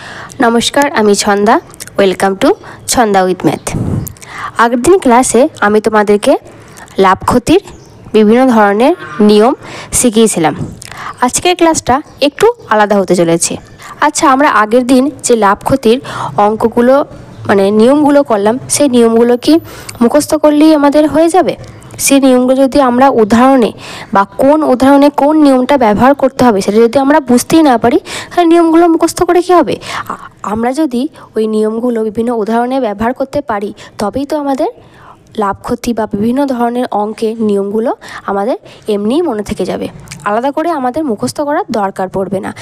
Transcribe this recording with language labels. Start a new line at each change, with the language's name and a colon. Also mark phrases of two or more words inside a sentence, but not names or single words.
Bangla: নমস্কার আমি ছন্দা
English: Welcome to Chhanda with Math.
Bangla: আগের দিন ক্লাসে আমি তোমাদেরকে লাভ ক্ষতির বিভিন্ন ধরনের নিয়ম শিখিয়েছিলাম। আজকের ক্লাসটা একটু আলাদা হতে চলেছে। আচ্ছা আমরা আগের দিন যে লাভ ক্ষতির অঙ্কগুলো মানে নিয়মগুলো করলাম সেই নিয়মগুলো কি মুখস্থ করলেই আমাদের হয়ে যাবে? সেই নিয়মগুলো যদি আমরা উদাহরণে বা কোন উদাহরণে কোন নিয়মটা ব্যবহার করতে হবে সেটা যদি আমরা বুঝতেই না পারি তাহলে নিয়মগুলো মুখস্থ করে কী হবে? আমরা যদি ওই নিয়মগুলো বিভিন্ন উদাহরণে ব্যবহার করতে পারি তবেই তো আমাদের লাভ ক্ষতি বা বিভিন্ন ধরনের অঙ্কের নিয়মগুলো আমাদের এমনিই মনে থেকে যাবে, আলাদা করে আমাদের মুখস্থ করার দরকার পড়বে না।